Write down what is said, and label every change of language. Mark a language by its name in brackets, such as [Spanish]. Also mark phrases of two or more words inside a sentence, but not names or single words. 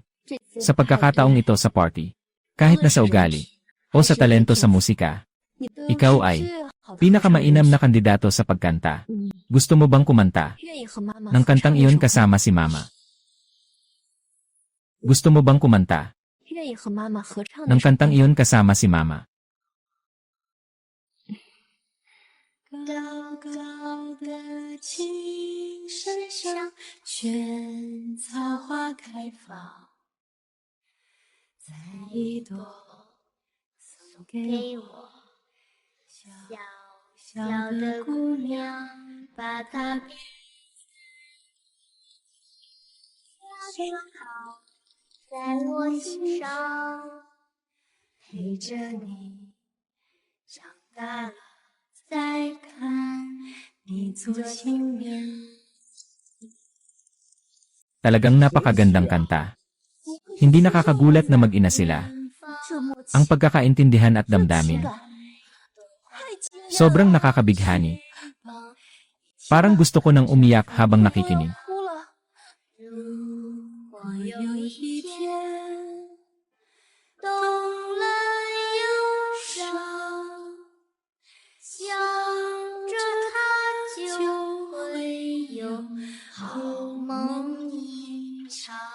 [Filipino] Sa pagkakataong ito sa party, kahit na sa ugali, o sa talento sa musika, ikaw ay pinakamainam na kandidato sa pagkanta. Gusto mo bang kumanta ng kantang iyon kasama si mama? Gusto mo bang kumanta ng kantang iyon kasama si mama? [Chinese] 高高的青山上，萱草花开放。采一朵送给我，小小的姑娘，把它编编好，在我心上，陪着你长大了。再看你做新娘。 [Filipino] Talagang napakagandang kanta. Hindi nakakagulat na mag-ina sila. Ang pagkakaintindihan at damdamin. Sobrang nakakabighani. Parang gusto ko nang umiyak habang nakikinig. [Chinese] 如果有一天懂了忧伤。想着他就会有好梦一场。